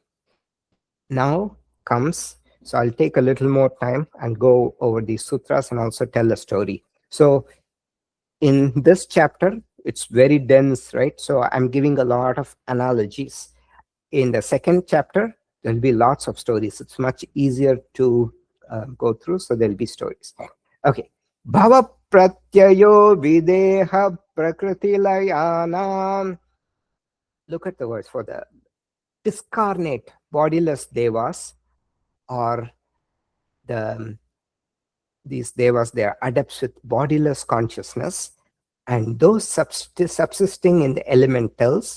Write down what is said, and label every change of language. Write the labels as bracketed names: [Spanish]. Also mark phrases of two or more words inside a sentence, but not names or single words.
[English] Now comes, so I'll take a little more time and go over these sutras and also tell a story. So in this chapter, it's very dense, right? So I'm giving a lot of analogies. In the second chapter, there'll be lots of stories. It's much easier to go through, so there'll be stories. Okay. [Sanskrit] Bhava pratyayo videha prakritilayana. [English] Look at the words for the discarnate, bodiless devas, or these devas, they are adepts with bodiless consciousness, and those subsisting in the elementals.